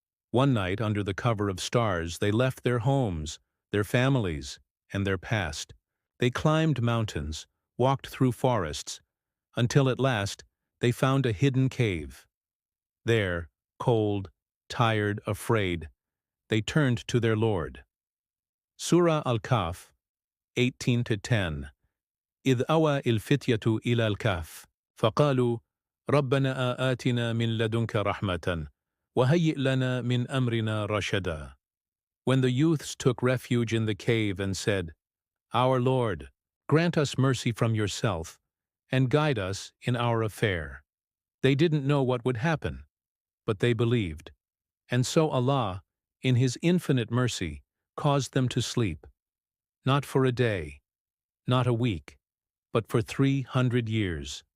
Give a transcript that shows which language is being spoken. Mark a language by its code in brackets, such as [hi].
[en] One night, under the cover of stars, they left their homes, their families, and their past. They climbed mountains, walked through forests, until at last they found a hidden cave. There, cold, tired, afraid, they turned to their Lord. Surah Al-Kahf 18-10. [ar] إذ أوى الفتية إلى الكهف فقالوا ربنا آتنا من لدنك رحمة وهيئ لنا من أمرنا رشدا. [en] When the youths took refuge in the cave and said, Our Lord, grant us mercy from yourself, and guide us in our affair. They didn't know what would happen, but they believed. And so Allah, in His infinite mercy, caused them to sleep, not for a day, not a week, but for 300 years.